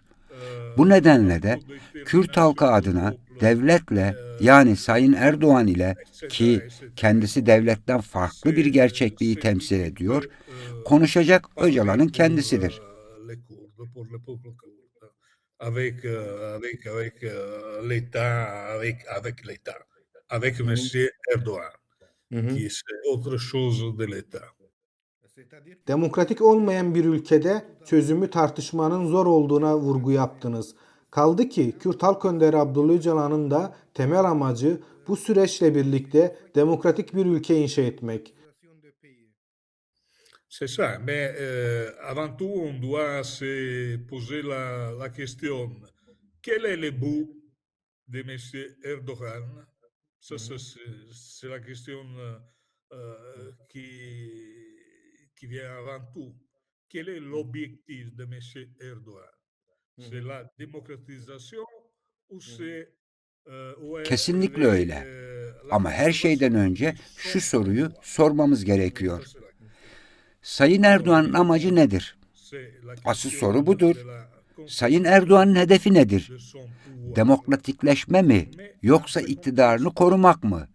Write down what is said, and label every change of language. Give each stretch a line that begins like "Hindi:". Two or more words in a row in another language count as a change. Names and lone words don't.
Turkish: Bu nedenle de Kürt halkı adına devletle, yani Sayın Erdoğan ile, ki kendisi devletten farklı bir gerçekliği temsil ediyor, konuşacak Öcalan'ın kendisidir.
French: Avec Monsieur Erdoğan, qui est autre chose de l'État.
Turkish: Demokratik olmayan bir ülkede çözümü tartışmanın zor olduğuna vurgu yaptınız. Kaldı ki Kürt Halk Önderi Abdullah Öcalan'ın da temel amacı bu süreçle birlikte demokratik bir ülke inşa etmek.
French: C'est ça, mais avant tout, on doit se poser la question, quel est le but de M. Erdogan? Ça, c'est la question qui vient avant tout. Quel est l'objectif de M. Erdogan? C'est la démocratisation ou c'est
Turkish: Kesinlikle öyle. Ama her şeyden önce şu soruyu sormamız gerekiyor. Sayın Erdoğan'ın amacı nedir? Asıl soru budur. Sayın Erdoğan'ın hedefi nedir? Demokratikleşme mi, yoksa iktidarını korumak mı?